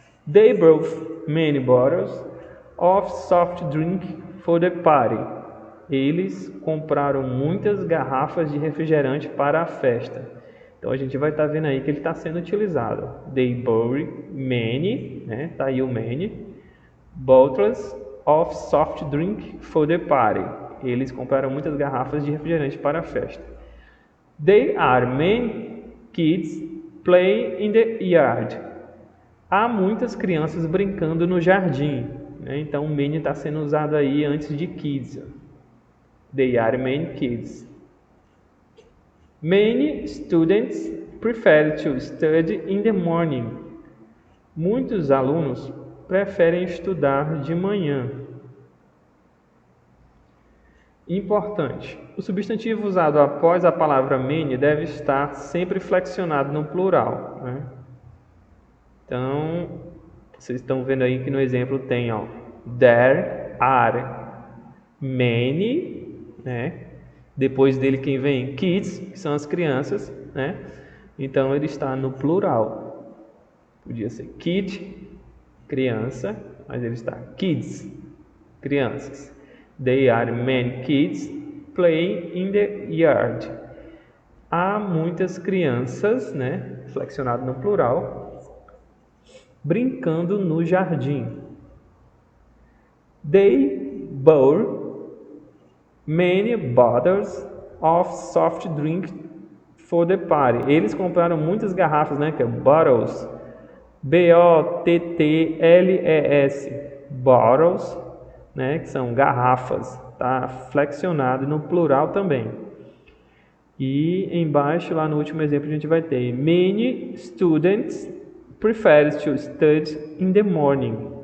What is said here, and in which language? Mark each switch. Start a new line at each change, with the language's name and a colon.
English: They brought many bottles of soft drink for the party.
Portuguese: Eles compraram muitas garrafas de refrigerante para a festa. Então a gente vai estar vendo aí que ele está sendo utilizado. They bought many, né? Tá aí o many.
English: Bottles of soft drink for the party.
Portuguese: Eles compraram muitas garrafas de refrigerante para a festa.
English: There are many kids playing in the yard.
Portuguese: Há muitas crianças brincando no jardim, né? Então o many está sendo usado aí antes de kids.
English: They are many kids. Many students prefer to study in the morning.
Portuguese: Muitos alunos preferem estudar de manhã. Importante: o substantivo usado após a palavra many deve estar sempre flexionado no plural, né? Então, vocês estão vendo aí que no exemplo tem, ó, there are many, né? Depois dele quem vem? Kids, que são as crianças, né? Então ele está no plural. Podia ser kid, criança, mas ele está kids, crianças.
English: There are many kids playing in the yard.
Portuguese: Há muitas crianças, né? Flexionado no plural, brincando no jardim.
English: They bought many bottles of soft drink for the party.
Portuguese: Eles compraram muitas garrafas, né? Que é bottles. B-O-T-T-L-E-S. Bottles, né? Que são garrafas. Tá flexionado no plural também. E embaixo, lá no último exemplo, a gente vai ter many students prefer to study in the morning.